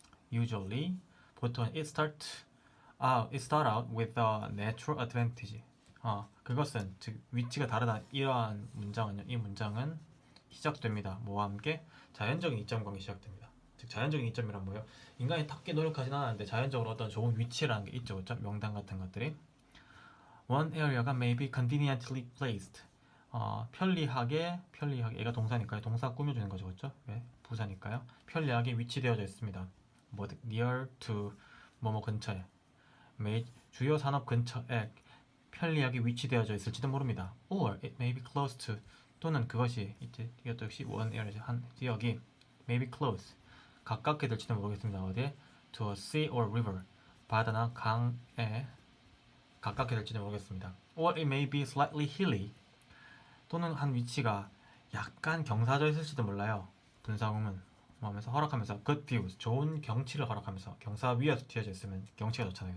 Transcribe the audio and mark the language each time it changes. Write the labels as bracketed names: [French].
[English] Usually [Korean] 보통 [English] it start out with a natural advantage. [Korean] 그것은 즉 위치가 다르다 이러한 문장은요. 이 문장은 시작됩니다. 뭐와 함께 자연적인 이점 관계 시작됩니다. 즉 자연적인 이점이란 뭐예요? 인간이 탁게 노력하진 않았는데 자연적으로 어떤 좋은 위치라는 게 있죠. 그렇죠? 명당 같은 것들이. [English] One area가 may be conveniently placed. [Korean] 편리하게 얘가 동사니까요. 동사 꾸며주는 거죠. 그렇죠? 네, 부사니까요. 편리하게 위치되어져 있습니다. 뭐 near to 뭐뭐 근처에. 주요 산업 근처에 편리하게 위치되어져 있을지도 모릅니다. [English] Or it may be close to [Korean] 또는 그것이 이것도 역시 [English] one area [Korean] 한 지역이 [English] may be close [Korean] 가깝게 될지도 모르겠습니다. 어디에? [English] To a sea or river [Korean] 바다나 강에 가깝게 될지도 모르겠습니다. [English] Or it may be slightly hilly [Korean] 또는 한 위치가 약간 경사져 있을지도 몰라요. 분사구문 뭐 하면서 허락하면서 [English] good views [Korean] 좋은 경치를 허락하면서 경사 위에서 튀어져 있으면 경치가 좋잖아요.